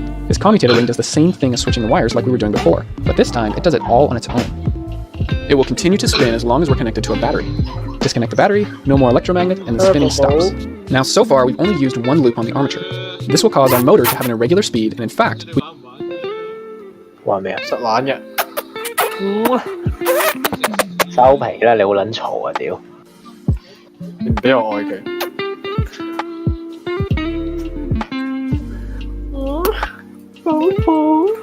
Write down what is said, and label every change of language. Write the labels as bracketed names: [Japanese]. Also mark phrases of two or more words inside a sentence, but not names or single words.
[English] This commutator ring does the same thing as switching the wires like we were doing before, but this time it does it all on its own. It will continue to spin as long as we're connected to a battery. Disconnect the battery, no more electromagnet, and the spinning stops. Now so far we've only used 1 loop on the armature. This will cause our motor to have an irregular speed, and in fact, [Cantonese] 話咩啊？實玩嘅。收皮啦！你好撚嘈啊！屌！你唔俾我愛佢。寶寶。